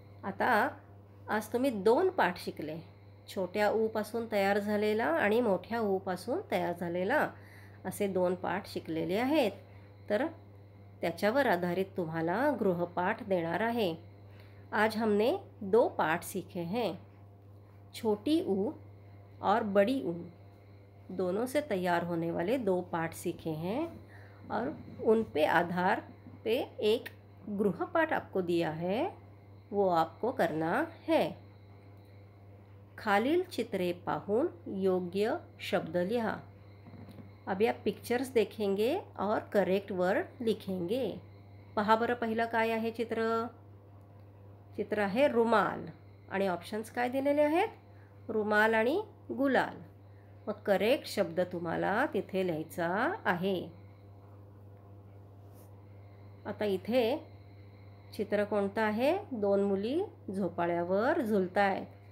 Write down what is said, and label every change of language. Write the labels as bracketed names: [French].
[Marathi] आता आज तुम्ही 2 पाठ शिकले, छोट्या ऊ पासून तयार झालेला आणि मोठ्या ऊ पासून तयार झालेला, असे 2 पाठ शिकलेले आहेत. तर त्याच्यावर आधारित तुम्हाला गृहपाठ देणार आहे. [Hindi] आज हमने 2 पाठ सीखे हैं, छोटी ऊ और बड़ी ऊ, दोनों से तैयार होने वाले 2 पाठ सीखे हैं और उन पे आधार पे एक गृहपाठ आपको दिया है, वो आपको करना है. [Marathi] खालील चित्रे पाहून योग्य शब्द लिहा. [Hindi] अभी आप पिक्चर्स देखेंगे और करेक्ट वर्ड लिखेंगे. [Marathi] पहा बरं, पहिलं काय आहे चित्र? चित्र आहे रुमाल आणि ऑप्शन्स काय दिलेले आहेत? रुमाल आणि गुलाल. मग करेक्ट शब्द तुम्हाला तिथे लिहायचा आहे. आता इथे चित्र कोणतं आहे? 2 मुली झोपाळ्यावर झुलतायत.